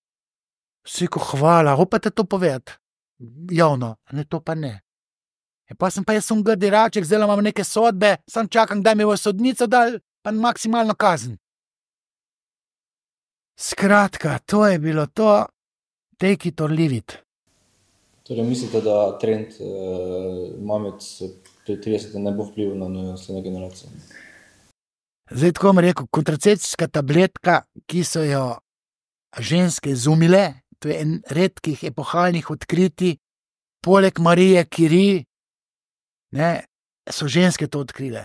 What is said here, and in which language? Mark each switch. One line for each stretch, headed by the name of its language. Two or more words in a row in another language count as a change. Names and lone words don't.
Slovenian: Si, ko hvala, upate to povedati? Javno, ne, to pa ne. Pa sem jaz grdi raček, zdaj imam neke sodbe, sam čakam, da mi bo sodnico dal, pa maksimalno kazen. Skratka, to je bilo to,
English: take it or leave it.
Slovenian: Torej, mislite, da trend mamic pri 30 ne bo vplival na naslednje generacije? Zdaj, tako bom rekel, kontracepcijska tabletka, ki so jo ženske izumile, to je en redkih epohalnih odkritij, poleg Marije Curie, ne, so ženske to odkrile.